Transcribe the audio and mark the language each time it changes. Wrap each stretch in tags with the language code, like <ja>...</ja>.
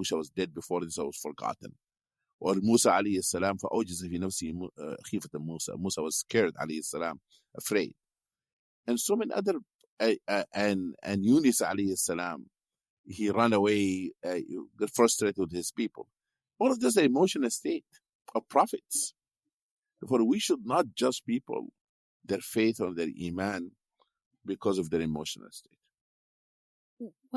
<en>I wish I was dead before this, I was forgotten. Or Musa alayhi salam,</en> <ar>فأوجز في نفسي خيفة موسى.</ar> <en>Musa was scared alayhi salam, afraid. And so many other, and Yunus alayhi salam, he ran away, got frustrated with his people. All of this is an emotional state of prophets. Therefore, we should not judge people, their faith or their iman, because of their emotional state.</en>